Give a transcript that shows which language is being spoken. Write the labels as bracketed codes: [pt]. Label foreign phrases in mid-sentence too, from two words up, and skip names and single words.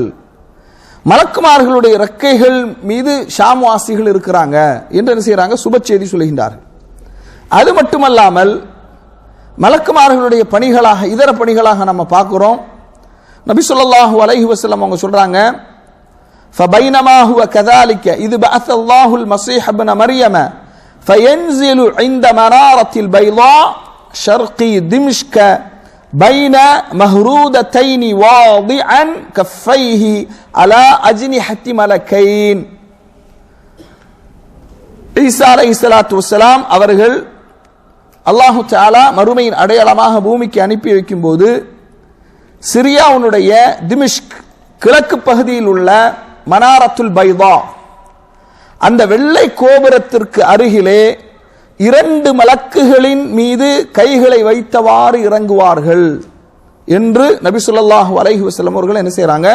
[ta] மலக்குமார்களுடைய இறக்கைகள் மீது ஷாம் வாசிகள் இருக்கிறாங்க என்று என்ன செய்யறாங்க? சுப செய்தி சொல்கின்றார்கள். அது மட்டுமல்லாமல் மலக்குமார்களுடைய பணிகளாக, இதர பணிகளாக நம்ம பார்க்கிறோம். நபி [ar] صلى الله عليه وسلم [ta] அவங்க சொல்றாங்க, [ar] فبينما هو كذلك إذ بعث الله المسيح ابن مريم فينزل عند منارة البيضاء شرقي دمشق بين مهرودتين واضعا كفيه على أجنحة ملكين. [ta] ஈசா [ar] عليه الصلاة والسلام [ta] அவர்கள் [ar] الله تعالى [ta] மறுமையின் அடையாளமாக பூமிக்கு அனுப்பி வைக்கும் போது சிரியாவுடைய திமிஷ்க் கிழக்கு பகுதியில் உள்ள மனாரத்துல் பைதா, அந்த வெள்ளை கோபுரத்திற்கு அருகிலே 2 மலக்குகளின் மீது கைகளை வைத்தவாறு இறங்குவார்கள் என்று நபி [ar] صلى الله عليه وسلم [ta] அவர்கள் என்ன செய்றாங்க?